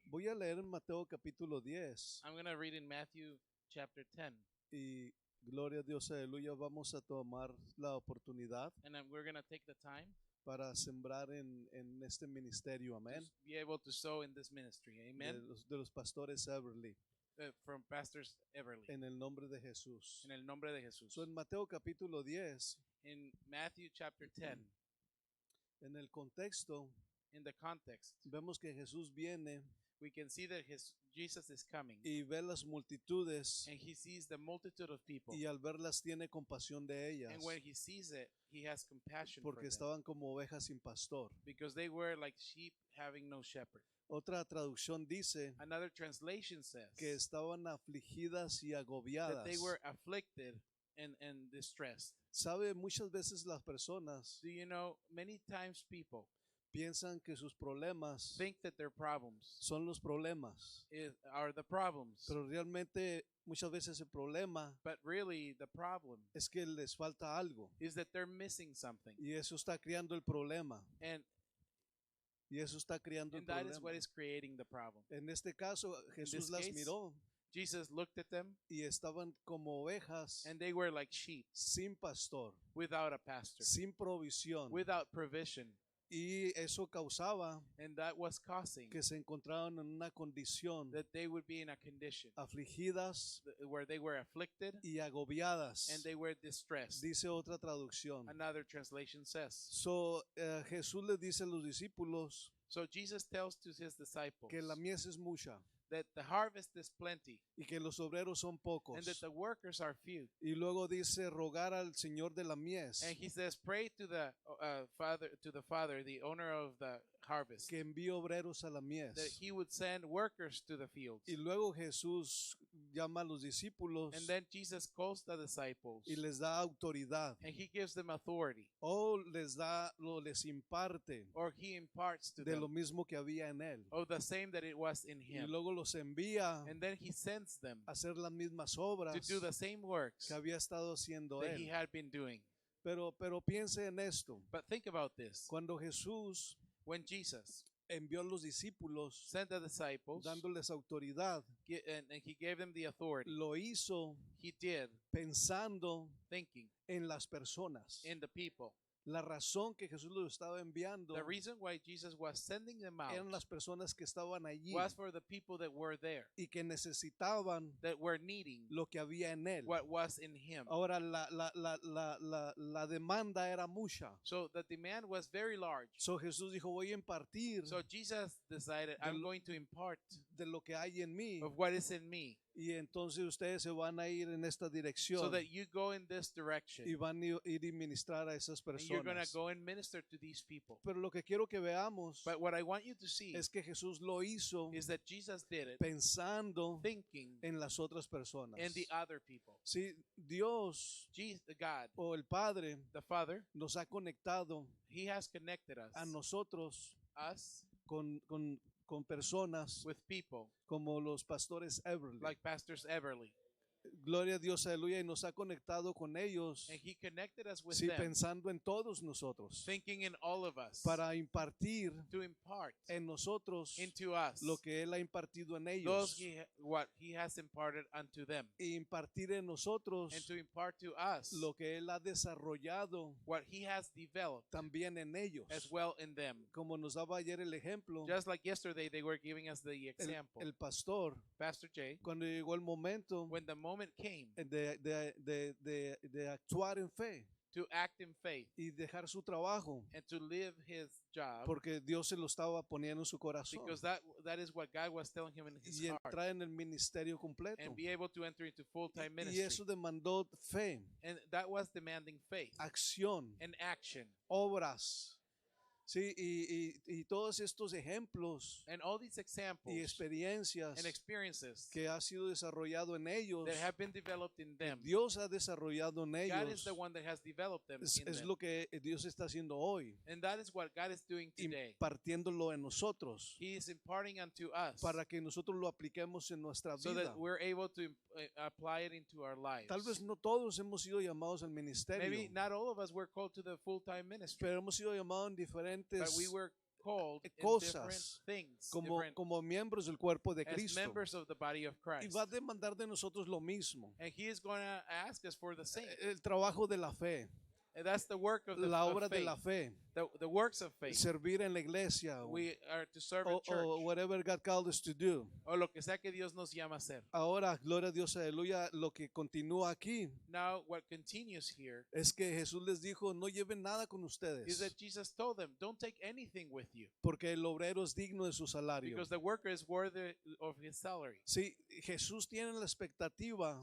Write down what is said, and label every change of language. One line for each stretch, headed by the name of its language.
Spanish: Voy a leer en Mateo capítulo 10.
English: I'm going to read in Matthew chapter 10.
Spanish: Y gloria a Dios, aleluya. Vamos a tomar la oportunidad
English: And we're going to take the time
Spanish: para sembrar en este ministerio.
English: to
Spanish: Amén.
English: be able to sow in this ministry. Amen.
Spanish: De los pastores Everly.
English: From Pastors Everly.
Spanish: En el nombre de Jesús. En el nombre de Jesús. So, en Mateo capítulo 10,
English: In Matthew chapter 10,
Spanish: en el contexto,
English: in the context,
Spanish: vemos que Jesús viene
English: we can see that Jesus is coming.
Spanish: y ve las multitudes
English: And he sees the multitude of people.
Spanish: y al verlas tiene compasión de ellas
English: And when he sees it, he has compassion for
Spanish: porque
English: them.
Spanish: estaban como ovejas sin pastor.
English: Because they were like sheep having no shepherd.
Spanish: Otra traducción dice
English: Another translation says
Spanish: que estaban afligidas y
English: that
Spanish: agobiadas.
English: they were afflicted and distressed.
Spanish: Sabe, muchas veces las personas
English: Do you know, many times people
Spanish: piensan que sus problemas
English: think that their problems
Spanish: son los problemas,
English: are the problems.
Spanish: pero realmente muchas veces el problema
English: But really, the problem
Spanish: es que les falta algo
English: is that they're missing something.
Spanish: y eso está creando el problema.
English: And
Spanish: Y eso está creando el
English: that is what
Spanish: problema.
English: is creating the problem.
Spanish: En este caso, Jesús
English: this
Spanish: las
English: case,
Spanish: miró
English: Jesus looked at them,
Spanish: y estaban como ovejas
English: and they were like sheep
Spanish: sin pastor,
English: without a pastor,
Spanish: sin provisión.
English: without provision.
Spanish: Y eso causaba
English: And that was causing
Spanish: que se encontraban en una condición
English: that they would be in a condition
Spanish: afligidas
English: where they were afflicted
Spanish: y agobiadas.
English: and they were distressed.
Spanish: Dice otra traducción.
English: Another translation says.
Spanish: So, Jesús le dice a los discípulos
English: So Jesus tells to his disciples
Spanish: que la mies es mucha
English: that the harvest is plenty
Spanish: y que los obreros son pocos.
English: and that the workers are few.
Spanish: Y luego dice rogar al Señor de la mies
English: And he says, pray to the Father, the owner of the harvest,
Spanish: que envíe obreros a la mies.
English: that he would send workers to the fields.
Spanish: Y luego Jesús llama a los discípulos
English: And then Jesus calls the disciples
Spanish: y les da autoridad,
English: and he gives them authority,
Spanish: o les imparte
English: or he imparts to
Spanish: de lo
English: them
Spanish: mismo que había en él.
English: of the same that it was in
Spanish: Y
English: him.
Spanish: luego los envía
English: And then he sends them
Spanish: a hacer las mismas obras
English: to do the same works
Spanish: que había estado haciendo
English: that he
Spanish: él.
English: had been doing.
Spanish: Pero piense en esto.
English: But think about this.
Spanish: Cuando Jesús
English: When Jesus
Spanish: envió a los discípulos
English: sent the disciples
Spanish: dándoles autoridad,
English: and he gave them the authority,
Spanish: lo hizo
English: he did
Spanish: pensando
English: thinking
Spanish: en las personas.
English: in the people.
Spanish: La razón que Jesús los estaba enviando
English: The reason why Jesus was sending them out
Spanish: eran las personas que estaban allí
English: was for the people that were there,
Spanish: y que necesitaban
English: that were needing
Spanish: lo que había en él.
English: what was in him.
Spanish: Ahora la demanda era mucha.
English: So the demand was very large.
Spanish: So Jesús dijo, voy a impartir
English: So Jesus decided, I'm going to impart
Spanish: de lo que hay en mí,
English: of what is in me,
Spanish: y entonces ustedes se van a ir en esta dirección
English: so that you go in this direction,
Spanish: y van a ir y ministrar a esas
English: and you're going to
Spanish: personas.
English: go and minister to these people.
Spanish: Pero lo que quiero que veamos
English: But what I want you to see
Spanish: es que Jesús lo hizo
English: is that Jesus did it
Spanish: pensando
English: thinking
Spanish: en las otras personas.
English: in the other people.
Spanish: Sí, Dios
English: Jesus, God,
Spanish: o el Padre
English: the Father,
Spanish: nos ha conectado
English: he has connected us,
Spanish: a nosotros
English: us
Spanish: con personas
English: with people
Spanish: como los pastores Everly.
English: like Pastors Everly.
Spanish: Gloria a Dios, aleluya, y nos ha conectado con ellos,
English: And he connected us with
Spanish: sí,
English: them,
Spanish: pensando en todos nosotros,
English: thinking in all of us,
Spanish: para impartir
English: to impart
Spanish: en nosotros
English: into us
Spanish: lo que Él ha impartido en
English: those
Spanish: ellos,
English: what he has imparted unto them,
Spanish: y impartir en nosotros
English: and to impart to us
Spanish: lo que Él ha desarrollado
English: what he has developed
Spanish: también en ellos.
English: as well in them.
Spanish: Como nos daba ayer el ejemplo,
English: Just like yesterday, they were giving us the example.
Spanish: el pastor,
English: Pastor Jay,
Spanish: cuando llegó el momento
English: when the moment came
Spanish: de actuar en fe
English: to act in faith
Spanish: y dejar su trabajo,
English: and to live his job,
Spanish: porque Dios se lo estaba poniendo en su corazón,
English: because that is what God was telling him in his
Spanish: y
English: heart,
Spanish: entrar en el ministerio completo.
English: and be able to enter into full-time
Spanish: Y
English: ministry.
Spanish: eso demandó fe,
English: And that was demanding faith
Spanish: acción,
English: and action.
Spanish: obras. Sí, y todos estos ejemplos
English: And all these examples
Spanish: y experiencias
English: and experiences
Spanish: que ha sido desarrollado en ellos,
English: that have been developed in them,
Spanish: Dios ha desarrollado en
English: God is
Spanish: ellos,
English: the one that has developed them in
Spanish: es
English: them.
Spanish: lo que Dios está haciendo hoy,
English: And that is what God is doing today.
Spanish: impartiéndolo en nosotros,
English: He is imparting unto us
Spanish: para que nosotros lo apliquemos en nuestra
English: so
Spanish: vida.
English: that we're able to apply it into our lives.
Spanish: Tal vez no todos hemos sido llamados al ministerio,
English: Maybe not all of us were called to the full-time ministry,
Spanish: pero hemos sido llamados en
English: but
Spanish: diferentes
English: we were called in
Spanish: cosas
English: different things,
Spanish: como miembros del cuerpo de
English: as
Spanish: Cristo.
English: members of the body of
Spanish: Y
English: Christ.
Spanish: va a demandar de nosotros lo mismo,
English: And He is going to ask us for the same.
Spanish: el trabajo de la fe,
English: And that's the work of the
Spanish: la
English: of
Spanish: obra de
English: faith,
Spanish: la fe,
English: the works of faith.
Spanish: servir en la iglesia,
English: We are to serve in
Spanish: o
English: church, whatever God called us to do.
Spanish: o lo que sea que Dios nos llama a hacer. Ahora, gloria a Dios, aleluya, lo que continúa aquí
English: Now, what continues here
Spanish: es que Jesús les dijo, no lleven nada con
English: is
Spanish: ustedes,
English: that Jesus told them, don't take anything with you,
Spanish: porque el obrero es digno de su salario.
English: because the worker is worthy of his salary.
Spanish: Sí, Jesús tiene la expectativa